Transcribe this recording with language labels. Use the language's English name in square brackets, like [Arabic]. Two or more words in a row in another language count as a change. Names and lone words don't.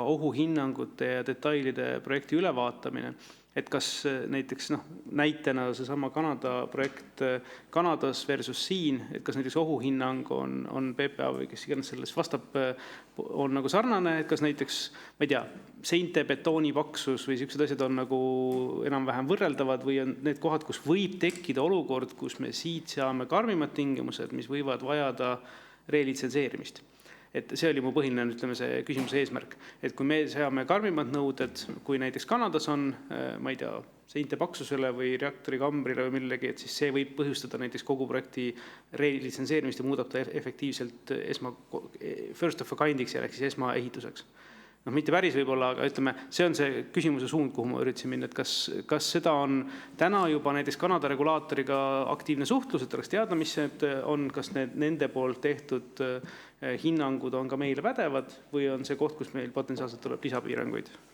[Estonian] ohuhinnangute ja detailide projekti ülevaatamine, et kas näiteks näitena seesama Kanada projekt Kanadas versus siin, et kas näiteks ohuhinnang on PPA või kes iganes selles vastab, on nagu sarnane, et kas näiteks, ma ei tea, seinte betooni paksus või sellised asjad on nagu enam-vähem võrreldavad või on need kohad, kus võib tekkida olukord, kus me siit saame karmimad tingimused, mis võivad vajada relitsenseerimist. Et see oli mu põhiline, ütleme, see küsimuse eesmärk. Et kui me seame karmimad nõuded, kui näiteks Kanadas on, ma ei tea, seinte paksusele või reaktori kambrile või millegi, et siis see võib põhjustada näiteks kogu projekti relitsenseerimist ja muudab ta efektiivselt [English] first of a kindiks [Estonian] ja siis esmaehituseks. Mitte päris võib-olla, aga ütleme, see on see küsimuse suund, kuhu ma üritasin minna, et kas seda on täna juba näiteks Kanada regulaatoriga aktiivne suhtlus, et oleks teada, mis on, kas nende poolt tehtud hinnangud on ka meile pädevad või on see koht, kus meil potentsiaalselt tuleb lisapiiranguid?